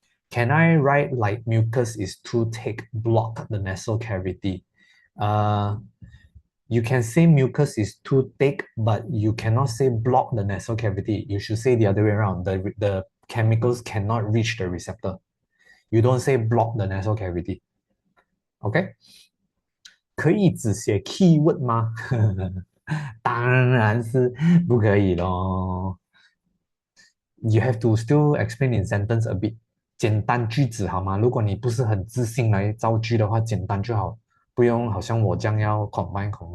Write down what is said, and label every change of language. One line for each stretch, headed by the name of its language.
English: Can I write like mucus is too thick, block the nasal cavity? You can say mucus is too thick, but you cannot say block the nasal cavity. You should say the other way around. The chemicals cannot reach the receptor. You don't say block the nasal cavity. OK?
Chinese: 可以只写 keyword 吗？当然是不可以咯。
English: You have to still explain in sentence a bit.
Chinese: 简单句子好吗？如果你不是很自信来造句的话，简单就好，不用好像我这样要 combine。